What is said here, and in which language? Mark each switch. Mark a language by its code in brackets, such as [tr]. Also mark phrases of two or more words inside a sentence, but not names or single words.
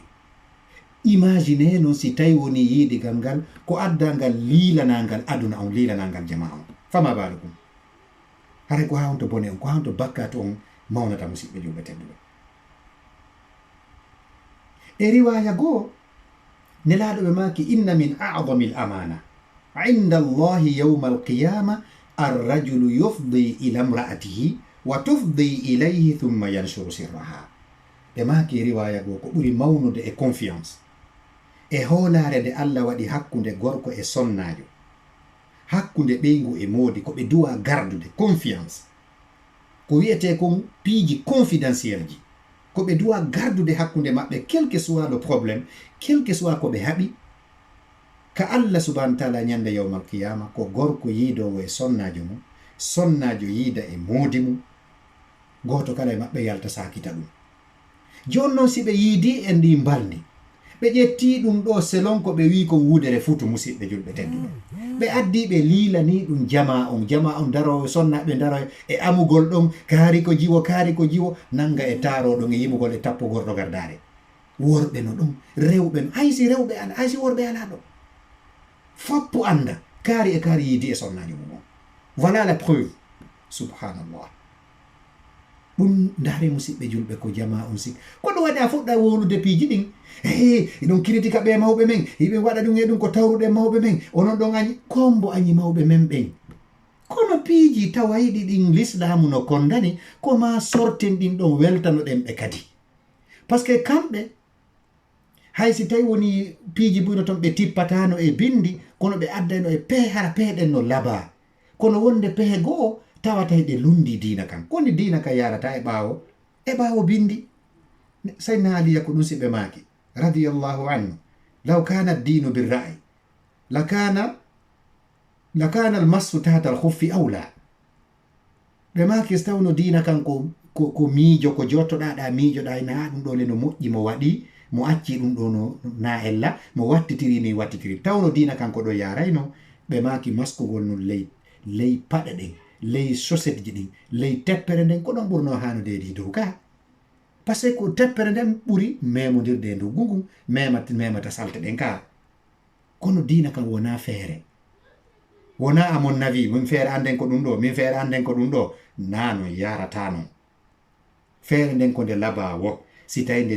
[ff] imagine noon si tawi woni yiidigal ngal ko addangal liilanangal aduna on liilanangal jama on fama baaɗo ɗum haray ko hawnto bone on ko hawnto bakkato on mawnata musidɓe julɓe tedduɓe. [ar] e riwaya goo nelaɗo ɓe maki إن من أعظم الأمانة عند الله يوم القيامة الرجل يفضي إلى امرأته وتفضي إليه ثم ينشر سرها. [ff] ɓe maki riwaya goo ko ɓuri mawnude e confiance e hoolare nde allah waɗi hakkunde gorko e sonnajo hakkunde ɓeygu e moodi ko ɓe duwa gardude confiance ko wiyete kon piiji confidentiel ji ko ɓe duwa gardude hakkunde maɓɓe [fr] quel que soit le problème [ff] quel que soit ko ɓe haɓi ka [ar] الله سبحانه وتعالى [ff] nyande [ar] يوم القيامة [ff] ko gorko yiidowo e sonnajo mum sonnajo yiida e moodi mum goto kala e maɓɓe yalta sakita ɗum joni noon si ɓe yiidi e ndi mbaldi ɓe ƴetti ɗum ɗo selon ko ɓe wi ko wuudere futu musidɓe julɓe tedduɓe ɓe addi ɓe liilani ɗum jama on darowo sonnaɓe darowo e amugol ɗon kaari ko jiwo nanga e taroɗon e yimugol e tappo gorɗo gardare worɓe no ɗum rewɓe no haysi rewɓe ala haysi worɓe ala ɗo foppu anda kaari yiidi e sonnajo mum on [fr] voilà la preuve [ff] subhanallah ɗum ndaare musidɓe julɓe ko jama on sik ko ɗum waɗi a fuɗɗa wolude piiji ɗin ɗon critique ɓe mawɓe men yiɓe waɗa ɗum e ɗum ko tawruɗe mawɓe men onon ɗon añi kombo añi mawɓe men ɓen kono piiji tawayɗi ɗin l'islamu no kondani ko ma sorten ɗin ɗon weltano ɗen ɓe kadi [fr] par ce que [ff] kamɓe hay si tawi woni piiji buyno toon ɓe tippatano e bindi kono ɓe addayno e pehe hara peheɗen no laba kono wonde pehe goo tawata ɗe lundi diina kam koni diina ka yarata e ɓaawo bindi sayna aliya ko ɗum si ɓe maaki [ar] رضي الله عنه لو كان الدين بالرأي لكان المسح تحت الخف أولى [ff] ɓe maaki so tawno diina kan ko miijo ko jottoɗaɗa miijoɗa na ɗum ɗo le no moƴƴi mo waɗi mo acci ɗum ɗo no na ella mo wattitiri tawno diina kanko ɗo yarayno ɓe maaki maskugol no ley paɗe ɗen ley chaussette ji ɗin ley teppere nden ko ɗon ɓurno hanudeedi dow ka [fr] par ce que [ff] ko teppere nden ɓuri memodirde nduggu ngun memata salte ɗen ka kono diina kam wona feere wona amon nawi min feere anden ko ɗum ɗo min feere anden ko ɗum ɗo nano yarata non feere nden ko nde labawo si tawi nde